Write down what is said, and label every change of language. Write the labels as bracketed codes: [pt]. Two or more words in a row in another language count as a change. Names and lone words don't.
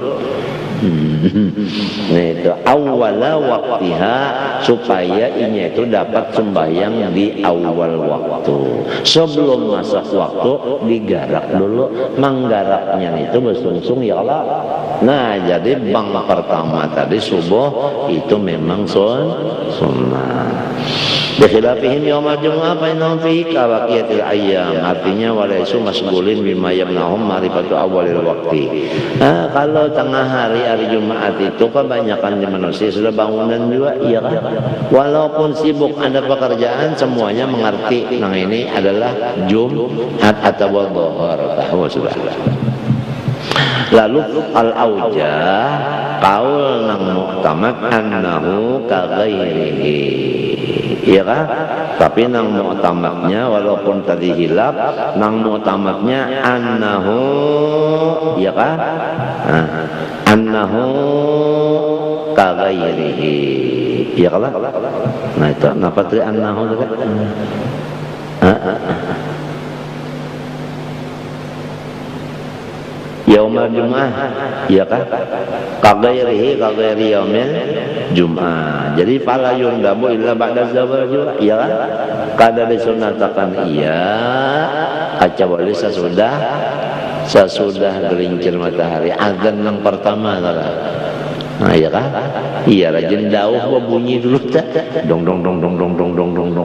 [bjn] Nah itu [ar] أول وقتها [bjn] supaya ini itu dapat sembahyang di awal waktu. Sebelum masuk waktu digarak dulu, manggaraknya itu bersungsung ya Allah. Nah jadi bang pertama tadi subuh itu memang sunnah. [ar] بخلافهم يوم الجمعة فإنهم فيه كبقية الأيام. Artinya وليسوا مشغولين بما يمنعهم معرفة أول الوقت. [bjn] Kalau tengah hari Jumat itu kebanyakan di manusia sudah bangunan juga, iya kan? Walaupun sibuk ada pekerjaan, semuanya mengerti nah ini adalah Jumat atau dhuhur. Tahu sudah. [ar] Lalu الأوجه قول nang معتمد أنه كغيره. [bjn] Iya kan? Tapi nang mu'tamadnya walaupun tadi hilaf, nang mu'tamadnya annahu, iya kan? [ar] أنه كغيره. [bjn] Iya kan? Nah itu kenapa tadi annahu tadi? [ar] يوم الجمعة, [bjn] iya kan? [ar] كغيره كغير يوم الجمعة. [bjn] Jadi [ar] فلا يندب إلا بعد زوال [bjn] juga, iya kan? Kada disunatakan iya, kecuali sesudah gelincir matahari. Azan yang pertama salah. Nah iya kan? Iya rajin dauh bunyi dulu tak? Dong dong dong dong dong dong dong dong dong.